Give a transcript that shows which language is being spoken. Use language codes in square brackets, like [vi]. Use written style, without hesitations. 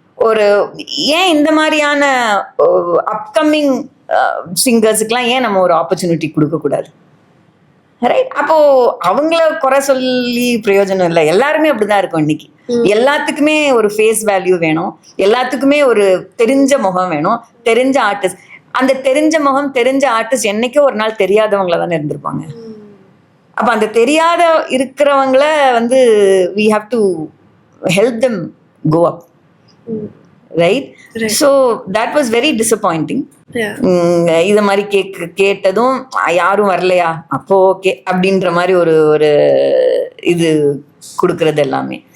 [ta] ஒரு ஏன் இந்த மாதிரியான அப்கமிங் சிங்கர்ஸுக்கெல்லாம் ஏன் நம்ம ஒரு ஆப்பர்ச்சுனிட்டி கொடுக்க கூடாது, ரைட்? அப்போ அவங்கள குறை சொல்லி பிரயோஜனம் இல்லை. எல்லாருமே அப்படிதான் இருக்கும் இன்னைக்கு. எல்லாத்துக்குமே ஒரு ஃபேஸ் வேல்யூ வேணும், எல்லாத்துக்குமே ஒரு தெரிஞ்ச முகம் வேணும், தெரிஞ்ச ஆர்டிஸ்ட். அந்த தெரிஞ்ச முகம் தெரிஞ்ச ஆர்டிஸ்ட் என்னைக்கோ ஒரு நாள் தெரியாதவங்கள தானே இருந்திருப்பாங்க. அப்ப அந்த தெரியாத இருக்கிறவங்கள வந்து [en] we have to help them go up, right? So that was very disappointing. [ta] இத மாதிரி கேட்டதும் யாரும் வரலையா, அப்போ ஓகே அப்படின்ற மாதிரி ஒரு இது கொடுக்கறது எல்லாமே.